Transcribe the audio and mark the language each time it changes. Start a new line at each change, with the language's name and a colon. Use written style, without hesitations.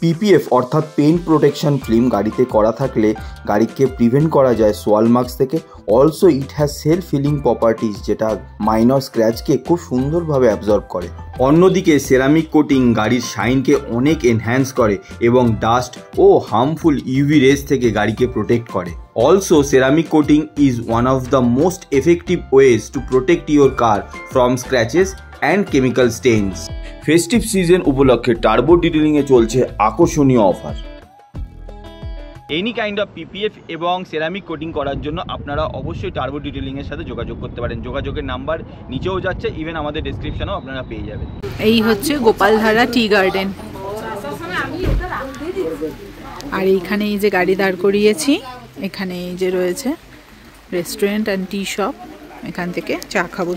Bangla: PPF অর্থাৎ paint protection film গাড়িতে করা থাকলে গাড়িকে প্রিভেন্ট করা যায় সোয়াল মার্কস থেকে।
English: also it has self feeling properties,
Bangla: যেটা মাইনর স্ক্র্যাচকে খুব সুন্দরভাবে অ্যাবজর্ব করে। অন্যদিকে সেরামিক কোটিং গাড়ির শাইনকে অনেক এনহ্যান্স করে এবং ডাস্ট ও হার্মফুল ইউভি রেজ থেকে গাড়িকে প্রোটেক্ট করে।
English: Also, ceramic coating is one of the most effective ways to protect your car from scratches and chemical stains.
Bangla: Festive season উপলক্ষে টার্বো ডিটেলিং এ চলছে আকর্ষণীয় offer. Any kind of PPF এবং ceramic coating করার জন্য আপনারা অবশ্যই turbo detailing এর সাথে যোগাযোগ করতে পারেন। যোগাযোগের নাম্বার নিচেও যাচ্ছে, ইভেন আমাদের ডেসক্রিপশনেও আপনারা পেয়ে যাবেন। এই হচ্ছে গোপালধারা টি গার্ডেন, আর এইখানে এই যে গাড়ি দাঁড় করিয়েছি, এখানে এই যে রয়েছে রেস্টুরেন্ট অ্যান্ড টি শপ, এখান থেকে চা খাবো।